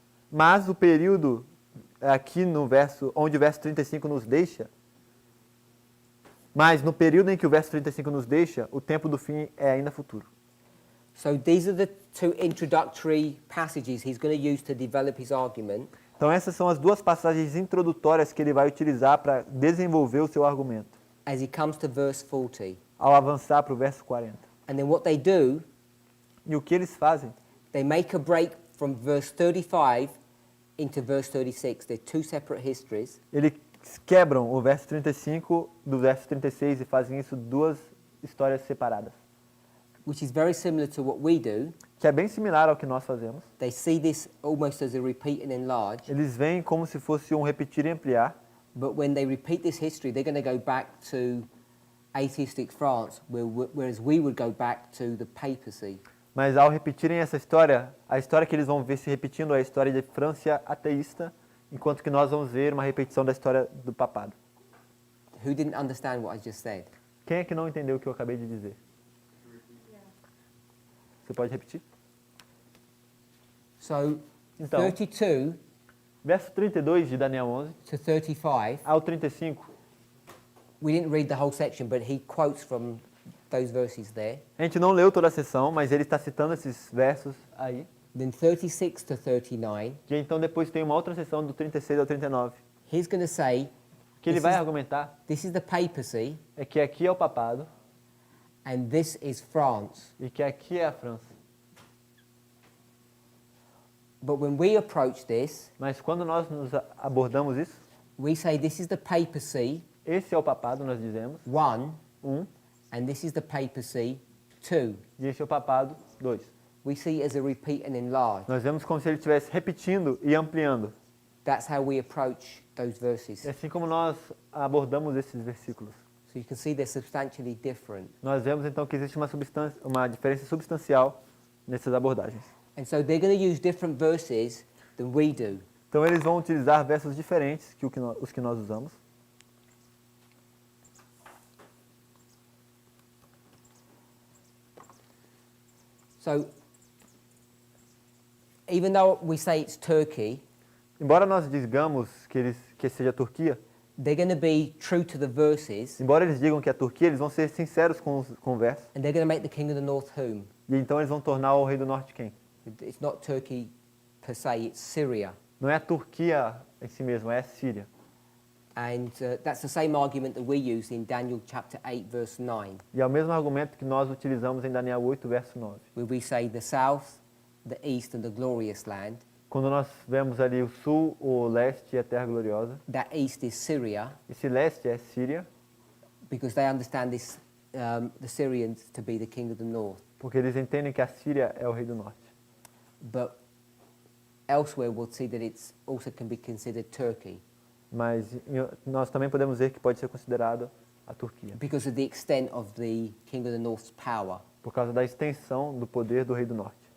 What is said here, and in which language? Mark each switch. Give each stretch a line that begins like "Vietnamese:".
Portuguese: Mas o período, aqui no verso, onde o verso 35 nos deixa, mas no período em que o verso 35 nos deixa, o tempo do fim é ainda futuro.
English: So these are the two introductory passages he's going to use to develop his argument.
Portuguese: Então essas são as duas passagens introdutórias que ele vai utilizar para desenvolver o seu argumento,
English: As he comes to verse 40.
Portuguese: ao avançar para o verso 40.
English: And then what they do,
Portuguese: E o que eles fazem?
English: they make a break from verse 35 into verse 36. They're two separate histories.
Portuguese: Eles quebram o verso 35 do verso 36 e fazem isso duas histórias separadas,
English: Which is very similar to what we do.
Portuguese: que é bem similar ao que nós fazemos.
English: They see this almost as a repeat and enlarge.
Portuguese: Eles veem como se fosse um repetir e ampliar,
English: But when they repeat this history, they're going to go back to atheistic France, whereas we would go back to the papacy.
Portuguese: mas ao repetirem essa história, a história que eles vão ver se repetindo é a história de França ateísta, enquanto que nós vamos ver uma repetição da história do papado.
English: Who didn't understand what I just said?
Portuguese: Quem é que não entendeu o que eu acabei de dizer? Você pode repetir?
English: So,
Portuguese: Então,
English: 32
Portuguese: verso 32 de Daniel 11
English: to 35,
Portuguese: ao 35,
English: we didn't read the whole section, but he quotes from those verses there.
Portuguese: a gente não leu toda a sessão, mas ele está citando esses versos aí.
English: Then 36 to 39,
Portuguese: E então depois tem uma outra sessão do 36 ao 39,
English: he's going to say,
Portuguese: que ele
English: This
Portuguese: vai
English: is-
Portuguese: argumentar
English: this is the papacy
Portuguese: é que aqui é o papado
English: and this is France.
Portuguese: e que aqui é a França.
English: But when we approach this,
Portuguese: Mas quando nós nos abordamos isso,
English: we say this is the papacy,
Portuguese: esse é o papado, nós dizemos,
English: 1, and this is the papacy, 2.
Portuguese: e esse é o papado, 2.
English: We see it as a repeat and enlarge.
Portuguese: Nós vemos como se ele estivesse repetindo e ampliando.
English: That's how we approach those verses.
Portuguese: É assim como nós abordamos esses versículos.
English: So you can see they're substantially different.
Portuguese: Nós vemos então que existe uma diferença substancial nessas abordagens.
English: And so they're going to use different verses than we do.
Portuguese: Então eles vão utilizar versos diferentes que os que nós usamos.
English: So even though we say it's Turkey,
Portuguese: Embora nós digamos que seja a Turquia,
English: they're going to be true to the verses,
Portuguese: embora eles digam que é a Turquia, eles vão ser sinceros com o verso.
English: and they're going to make the king of the north whom?
Portuguese: E então eles vão tornar o rei do norte quem?
English: It's not Turkey per se, it's Syria.
Portuguese: Não é a Turquia em si mesma, é a Síria.
English: And that's the same argument that we use in Daniel chapter 8, verse 9,
Portuguese: E é o mesmo argumento que nós utilizamos em Daniel 8, verso 9.
English: where we say the south, the east, and the glorious land.
Portuguese: Quando nós vemos ali o sul, o leste e a terra gloriosa,
English: That east is Syria,
Portuguese: esse leste é Síria,
English: because they understand this, the Syrians to be the king of the north.
Portuguese: porque eles entendem que a Síria é o rei do norte.
English: But elsewhere we'll see that it's also can be considered Turkey
Portuguese: Mas nós também podemos ver que pode ser considerado a Turquia,
English: because of the extent of the king of the north's power.
Portuguese: por causa da extensão do poder do rei do norte.